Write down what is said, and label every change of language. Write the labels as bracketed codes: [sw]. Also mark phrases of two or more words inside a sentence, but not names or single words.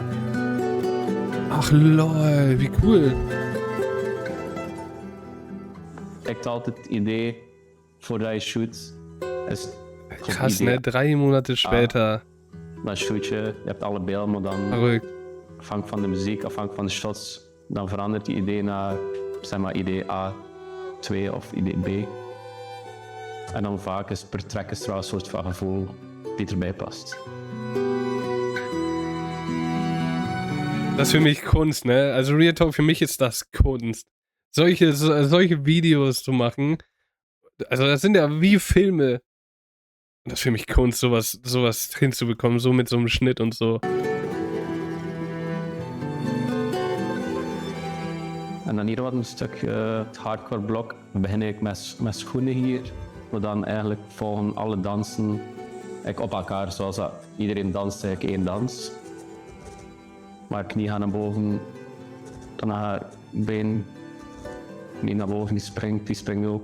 [de] Ach lol, wie cool. [nl] Ik had altijd het idee, voordat je shoot, is [de] Krass, ne? 3 Monate später. [nl] Dan shoot je, je hebt alle beelden, maar dan [de] Verrückt. [nl] afhankelijk van de muziek, afhankelijk van de shots, dan verandert die idee naar, zeg maar, idee A2 of idee B. En dan vaak is per track is er wel een soort van gevoel die erbij past. [de] Das ist für mich Kunst, ne? Also [en] Real Talk, [de] für mich ist das Kunst. Solche Videos zu machen, also das sind ja wie Filme. Und das ist für mich Kunst, sowas hinzubekommen, so mit so einem Schnitt und so. [nl] En dan hier wat een stuk het hardcore blok, begin ik met schoenen hier, maar dan eigenlijk volgen alle dansen op elkaar, zoals dat iedereen danst eigenlijk één dans. Maar knie gaan naar boven, dan gaat been niet naar boven, die springt ook.